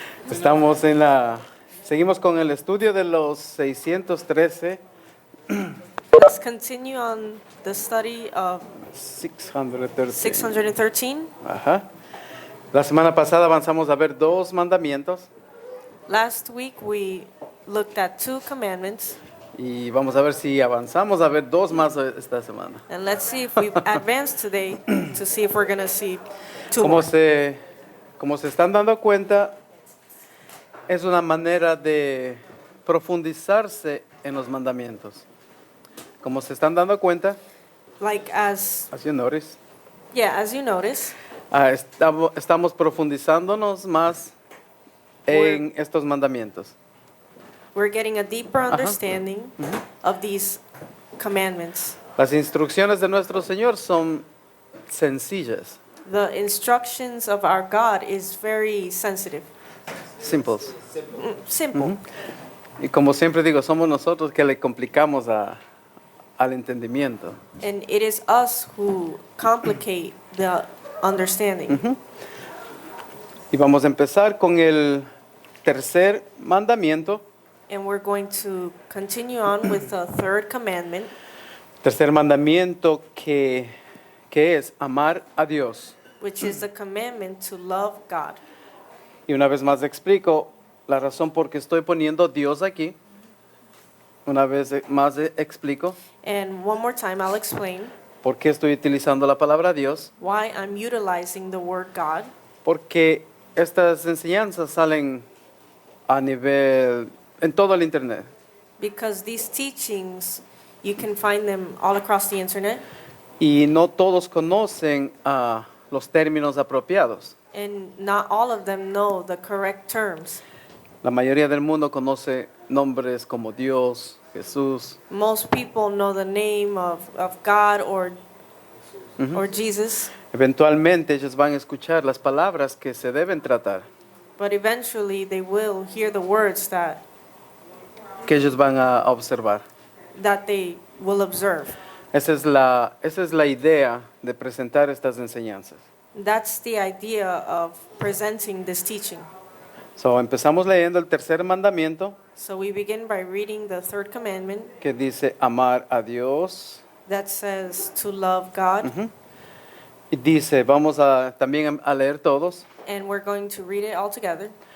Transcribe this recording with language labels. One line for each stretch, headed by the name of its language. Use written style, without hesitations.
Spanish: estamos seguimos con el estudio de los 613,
English: Let's continue on the study of 613. 613.
Spanish: Ajá. La semana pasada avanzamos a ver dos mandamientos
English: Last week we looked at 2 commandments,
Spanish: y vamos a ver si avanzamos a ver dos más esta semana.
English: and let's see if we advance today to see if we're going to see 2
Spanish: Como
English: more.
Spanish: se están dando cuenta, es una manera de profundizarse en los mandamientos. Como se están dando cuenta,
English: Like as así notice, as you notice,
Spanish: estamos profundizándonos más en estos mandamientos.
English: we're getting a deeper understanding of these commandments.
Spanish: Las instrucciones de nuestro Señor son sencillas,
English: The instructions of our God is very sensitive,
Spanish: simples.
English: simple.
Spanish: Y como siempre digo, somos nosotros que le complicamos al entendimiento.
English: And it is us who complicate the understanding.
Spanish: Y vamos a empezar con el tercer mandamiento.
English: And we're going to continue on with the 3rd commandment,
Spanish: Tercer mandamiento que es amar a Dios.
English: which is the commandment to love God.
Spanish: Y una vez más explico la razón por qué estoy poniendo Dios aquí. Una vez más explico
English: And one more time, I'll explain
Spanish: por qué estoy utilizando la palabra Dios.
English: why I'm utilizing the word God.
Spanish: Porque estas enseñanzas salen a nivel, en todo el internet.
English: Because these teachings, you can find them all across the internet,
Spanish: Y no todos conocen los términos apropiados.
English: and not all of them know the correct terms.
Spanish: La mayoría del mundo conoce nombres como Dios, Jesús,
English: Most people know the name of God or Jesus,
Spanish: eventualmente ellos van a escuchar las palabras que se deben tratar,
English: but eventually they will hear the words that
Spanish: que ellos van a observar.
English: they will observe.
Spanish: Esa es la idea de presentar estas enseñanzas.
English: That's the idea of presenting this teaching.
Spanish: So, empezamos leyendo el tercer mandamiento
English: So we begin by reading the 3rd commandment
Spanish: que dice amar a Dios.
English: that says to love God,
Spanish: Y dice, vamos también a leer todos.
English: and we're going to read it all together.